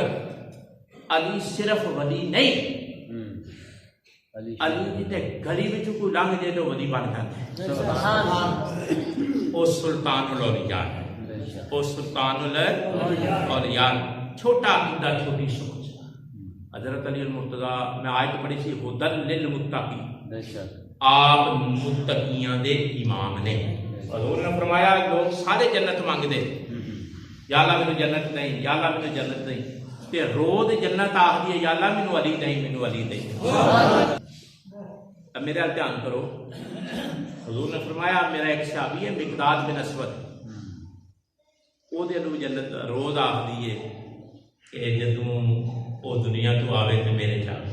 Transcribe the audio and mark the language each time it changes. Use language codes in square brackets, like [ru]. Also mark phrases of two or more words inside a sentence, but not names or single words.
[pa] ਅਲੀ ਸਿਰਫ਼ ਵਲੀ ਨਹੀਂ, ਅਲੀ ਦੀ ਤੇ ਗਲੀ ਵਿਚ ਕੋਈ ਲੰਘ ਜਾਏ ਤੋ ਵਲੀ ਬਣ ਜਾਤਾ ਹੈ। [ar] سبحان الله. [pa] ओ [ar] سلطان الأولياء [pa] ਹੈ, ਓ [ar] سلطان الأولياء. [pa] ਛੋਟਾ ਅਕੀਦਾ, ਛੋਟੀ ਸੋਚ। ਹਜ਼ਰਤ ਅਲੀ ਅਲ ਮੁਰਤਜ਼ਾ ਮੈਂ ਆਇਤ ਪੜ੍ਹੀ ਸੀ, [ar] هدى للمتقين, [pa] ਆਪ ਮੁੱਤਕੀਆਂ ਦੇ ਇਮਾਮ ਨੇ। ਹਜ਼ੂਰ ਨੇ ਫ਼ਰਮਾਇਆ ਲੋਕ ਸਾਰੇ ਜੰਨਤ ਮੰਗਦੇ, [ar] يا الله [pa] ਮੈਨੂੰ ਜੰਨਤ ਨਹੀਂ, [ar] يا الله [pa] ਮੈਨੂੰ ਜੰਨਤ ਨਹੀਂ, ਤੇ ਰੋਜ਼ ਜੰਨਤ ਆਖਦੀ ਹੈ [ar] يا الله [pa] ਮੈਨੂੰ ਅਲੀ ਨਹੀਂ, ਮੈਨੂੰ ਅਲੀ ਨਹੀਂ। ਅਬ ਮੇਰੇ ਹਾਲ ਧਿਆਨ ਕਰੋ, ਹਜ਼ੂਰ ਨੇ ਫ਼ਰਮਾਇਆ ਮੇਰਾ ਇਕ ਸਹਾਬੀ ਹੈ ਮਿਕਦਾਦ ਬਿਨ ਅਸਵਦ, ਓਦੇ ਨੂੰ ਜੰਨਤ ਰੋਜ਼ ਆਖਦੀ ਹੈ ਕਿ ਜਦੋਂ ਓ ਦੁਨੀਆ ਤੋ ਆਵੇ ਤੇ ਮੇਰੇ ਚਾਹੇ।